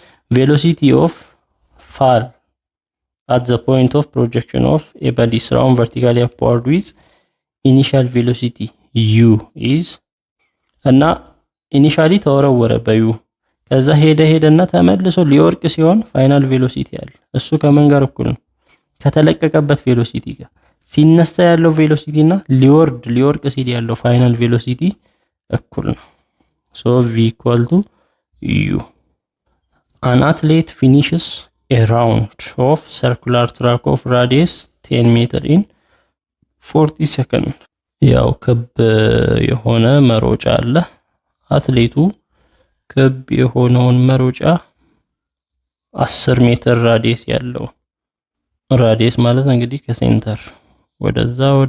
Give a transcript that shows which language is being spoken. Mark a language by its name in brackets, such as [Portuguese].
[English] velocity of fall at the point of projection of a body thrown vertically upward with initial velocity u is [Amharic] እና ኢኒሻሊ ተወረወረ በዩ ከዛ ሄደና ተመልሶ ሊወርቅ ሲሆን ፋይናል ቬሎሲቲ አለ። እሱ ከምን ጋር እኩል ነው? ከተለቀቀበት ቬሎሲቲ ጋር። ሲነሳ ያለው ቬሎሲቲ እና ሊወርቅ ሲል ያለው ፋይናል ቬሎሲቲ እኩል ነው። ሶ [English] v equal to u. An athlete finishes a round of circular track of radius 10 meter in 40 seconds. [Amharic] ያው ክብ የሆነ መሮጫ አለ። አትሌቱ ክብ የሆነውን መሮጫ 10 ሜትር ራዲየስ ያለው ራዲየስ ማለት እንግዲህ ከሴንተር ወደዛ